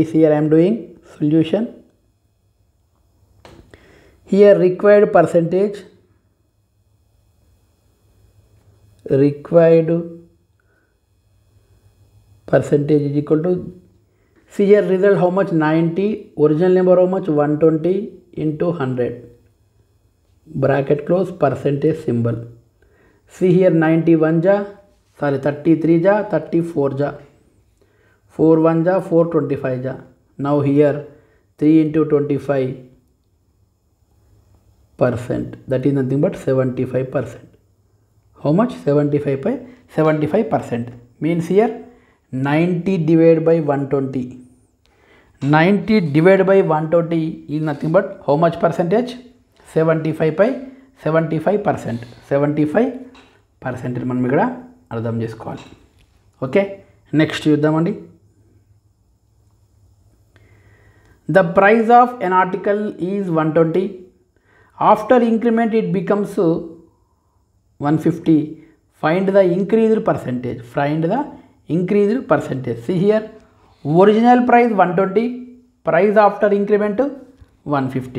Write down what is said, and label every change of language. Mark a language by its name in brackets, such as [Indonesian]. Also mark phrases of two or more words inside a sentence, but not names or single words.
[English] Here I am doing solution. Here required percentage is equal to, see here result how much 90, original number how much 120 into 100, bracket close, percentage symbol. See here 91 ja, sorry 33 ja, 34 ja, 4 1 ja, 4 25 ja. Now here 3 into 25%, that is nothing but 75%. How much? 75%. Means here 90 divided by 120. 90 divided by 120 is nothing but how much percentage? [Telugu] 75%. 75% మనం ఇక్కడ అర్థం చేసుకోవాలి. [English] Okay, next [Telugu] చూద్దామండి. [English] The price of an article is 120. After increment it becomes 150. Find the increased percentage. See here original price 120, price after increment 150.